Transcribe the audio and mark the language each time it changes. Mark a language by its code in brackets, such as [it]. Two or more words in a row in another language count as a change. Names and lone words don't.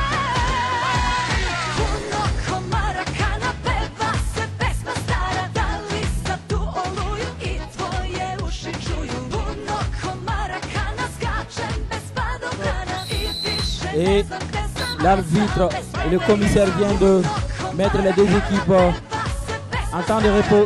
[sr] Puno komara kana peva se pesma stara, da li sad tu oluju i tvoje uši čuju. Puno komara kana skačem bez padobrana i više ne Et znam gde sam. [fr] l'arbitre et le commissaire viennent de mettre les deux équipes en temps de repos.